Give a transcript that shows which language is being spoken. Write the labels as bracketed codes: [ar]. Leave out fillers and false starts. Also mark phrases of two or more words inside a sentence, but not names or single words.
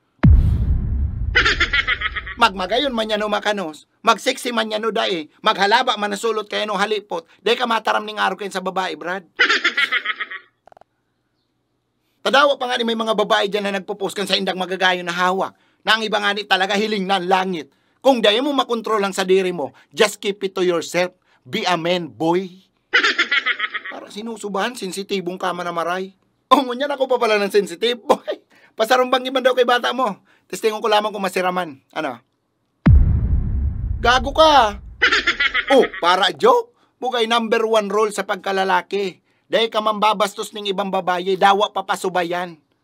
[bik] Magmagayon man yan o makanos, magseksi man yan o dae, maghalaba man nasulot kayo no halipot, dahi ka mataram ning araw kayo sa babae, Brad. Tadawa pa nga ni may mga babae dyan na nagpo-post kan sa indang magagayon na hawak, na ang iba nga ni talaga hiling na langit. Kung dahi mo makontrol ang sa diri mo, [en] just keep it to yourself. Be a man, boy. [bik] Para sinusubahan, sensitibong kama na maray. O, ngunyan ako pa pala ng sensitive, boy. Pasarumbang iban daw kay bata mo. Testingon ko lamang kung masiraman. Ano? Gago ka. Oh, para joke? Bugay number 1 rule sa pagkalalaki. Dahil ka mambabastos ng ibang babae, dawa papasubayan.